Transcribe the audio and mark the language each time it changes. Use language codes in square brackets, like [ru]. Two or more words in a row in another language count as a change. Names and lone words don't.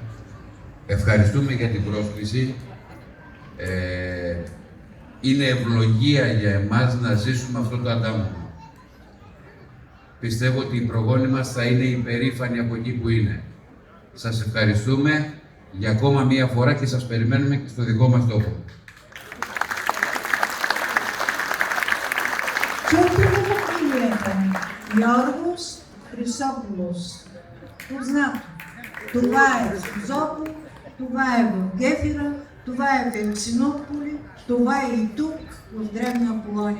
[el] Ευχαριστούμε για την πρόσκληση. Είναι ευλογία για εμάς να ζήσουμε αυτό το αντάμωμα. Πιστεύω ότι οι προγόνοι μας θα είναι υπερήφανοι από εκεί που είναι. Σας ευχαριστούμε για ακόμα μία φορά και σας περιμένουμε και στο δικό μας τόπο. [bg] Чухте го фамилията ми. Йоргос Хрисопулос. Познато. Това е в Созопол, това е в Гефира, това е в Евксинополи, това е и тук, в Древна Аполония.